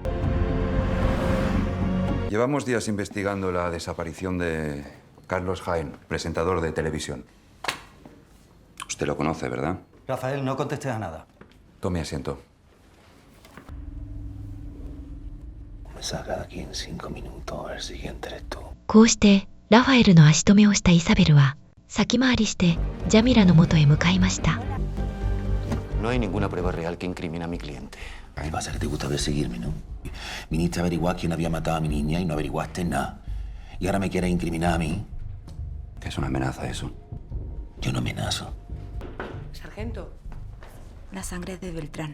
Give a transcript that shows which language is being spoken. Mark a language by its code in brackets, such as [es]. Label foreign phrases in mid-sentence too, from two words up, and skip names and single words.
[es] Llevamos días investigando la desaparición de Carlos Jaén, presentador de televisión. Usted lo conoce, ¿verdad? Rafael, no contestes a nada. Tome asiento. Me saca de aquí en 5 minutos. El siguiente eres tú. [ja] こうしてラファエルの足止めをしたイサベルは先回りしてジャミラの元へ向かいました。 [es] No hay ninguna prueba real que incrimine a mi cliente. ¿Qué pasa? Que te gusta perseguirme, ¿no? Viniste a averiguar quién había matado a mi niña y no averiguaste nada. Y ahora me quieres incriminar a mí. Es una amenaza eso. Yo no amenazo. Sargento. La sangre de Beltrán.